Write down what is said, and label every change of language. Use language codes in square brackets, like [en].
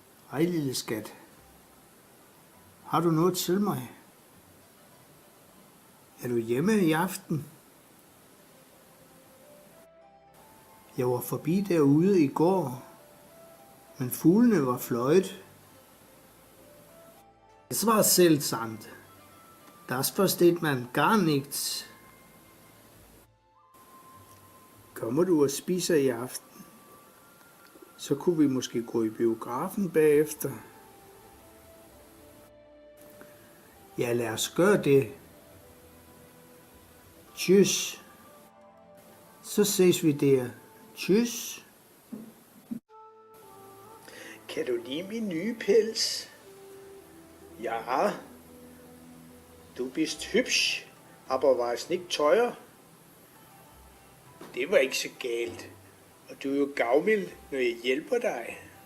[da] Hej, lille skat. Har du noget til mig? Er du hjemme i aften? Jeg var forbi derude i går, men fuglene var fløjet. [de] Es war seltsam. Das versteht man gar nicht. [da] Kommer du og spiser i aften? Så kunne vi måske gå i biografen bagefter. Ja, lad os gøre det. [de] Tschüss. [da] Så ses vi der. [de] Tschüss. [da] Kan du lide min nye pels? Ja. [de] Du bist hübsch, aber war's nicht teuer? [da] Det var ikke så galt. Og du er jo gavmild, når jeg hjælper dig.